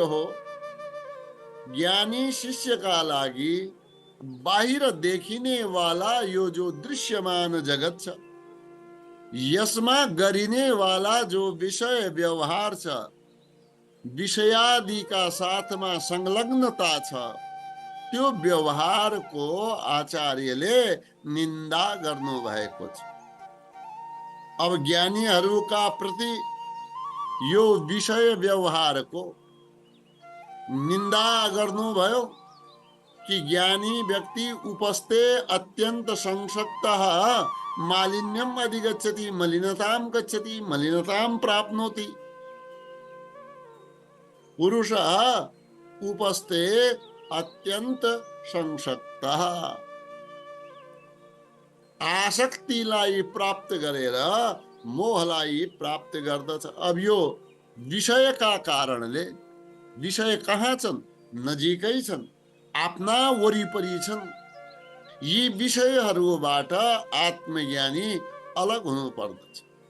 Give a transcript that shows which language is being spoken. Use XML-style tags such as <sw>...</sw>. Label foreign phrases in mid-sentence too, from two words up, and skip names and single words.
<ne>हो, ज्ञानी शिष्यका लागि बाहिर देखिने वाला यो जो दृश्यमान जगत छ, यसमा गरिने वाला जो विषय व्यवहार छ, विषयादिका साथमा संलग्नता छ, त्यो व्यवहारको आचार्यले निन्दा गर्नु भएको छ। अब ज्ञानीहरूका प्रति यो विषय व्यवहारको निन्दा गर्नुभयो कि ज्ञानी व्यक्ति</ne> <sa>उपस्थे अत्यंत संशक्तः मालिन्यम अधिगच्छति, मलिनतां गच्छति, मलिनतां प्राप्नोति। पुरुषः उपस्थे अत्यंत संशक्तः,</sa> <ne>आसक्तिलाई प्राप्त गरेर मोहलाई प्राप्त गर्दछ। अब यो विषयका कारणले, विषय कहाँ छन्? नजिकै छन्, आफ्ना वरिपरि छन्। यी विषयहरूबाट आत्मज्ञानी अलग हुनु पर्दछ।</ne>